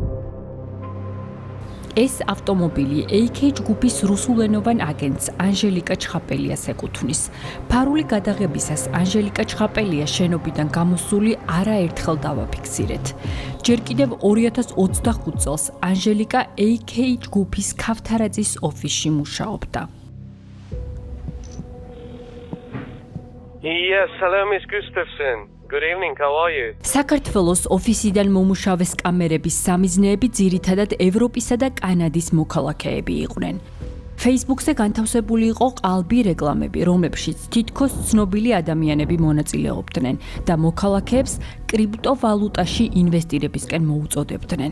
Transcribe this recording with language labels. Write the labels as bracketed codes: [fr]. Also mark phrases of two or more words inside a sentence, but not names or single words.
[ka] ეს ავტომობილი AK ჯგუფის რუსულენოვან აგენტს ანჟელიკა ჩხაპელიას ეკუთვნის. ფარული გადაღებისას ანჟელიკა ჩხაპელია შენობიდან გამოსული არაერთხელ დავაფიქსირეთ. ჯერ კიდევ 2025 წელს ანჟელიკა AK ჯგუფის ქავთარაძის ოფისში მუშაობდა. [en] Yes, hello, Miss Gustafson. Good evening, how are you? [ka] საქართველოს ოფისიდან მომუშავე სკამერების სამიზნეები ძირითადად ევროპისა და კანადის მოქალაქეები იყვნენ. Facebook-ზე განთავსებული იყო ყალბი რეკლამები, რომლებშიც თითქოს ცნობილი ადამიანები მონაწილეობდნენ და მოქალაქეებს კრიპტოვალუტაში ინვესტირებისკენ მოუწოდებდნენ.